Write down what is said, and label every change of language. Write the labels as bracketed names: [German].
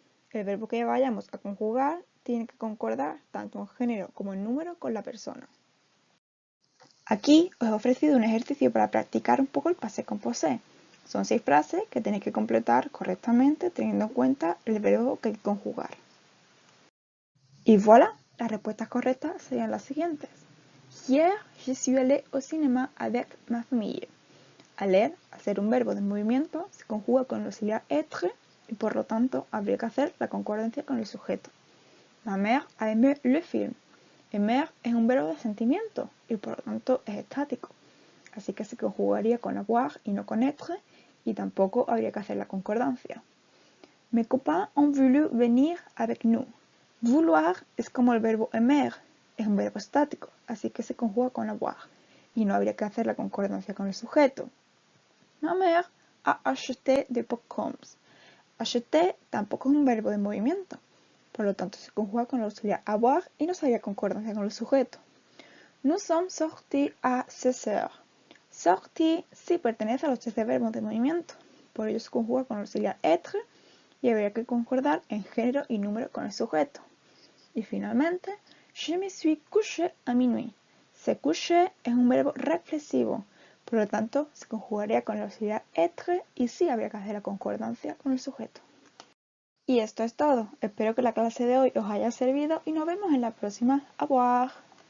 [Spanish] El verbo que vayamos a conjugar tiene que concordar tanto en género como en número con la persona. Aquí os he ofrecido un ejercicio para practicar un poco el passé composé. Son 6 frases que tenéis que completar correctamente teniendo en cuenta el verbo que hay que conjugar. Y voilà, las respuestas correctas serían las siguientes. [French] Hier, je suis allé au cinéma avec ma famille. [Spanish] Aller, al ser un verbo de movimiento, se conjuga con el auxiliar être y por lo tanto habría que hacer la concordancia con el sujeto. [French] Ma mère a aimé le film. [Spanish] Aimer es un verbo de sentimiento y por lo tanto es estático. Así que se conjugaría con avoir y no con être y tampoco habría que hacer la concordancia. [French] Mes copains ont voulu venir avec nous. [Spanish] Vouloir es como el verbo aimer, es un verbo estático, así que se conjuga con avoir y no habría que hacer la concordancia con el sujeto. [French] Ma mère a acheté des popcorns. [Spanish] Acheter tampoco es un verbo de movimiento, por lo tanto se conjuga con el auxiliar avoir y no se haría concordancia con el sujeto. [French] Nous sommes sortis à 16 heures. [Spanish] Sortir sí pertenece a los 13 verbos de movimiento, por ello se conjuga con el auxiliar être y habría que concordar en género y número con el sujeto. Y finalmente, [French] je me suis couché à minuit. [Spanish] Se coucher es un verbo reflexivo, por lo tanto se conjugaría con el auxiliar être y sí habría que hacer la concordancia con el sujeto. Y esto es todo. Espero que la clase de hoy os haya servido y nos vemos en la próxima. [French] Au revoir.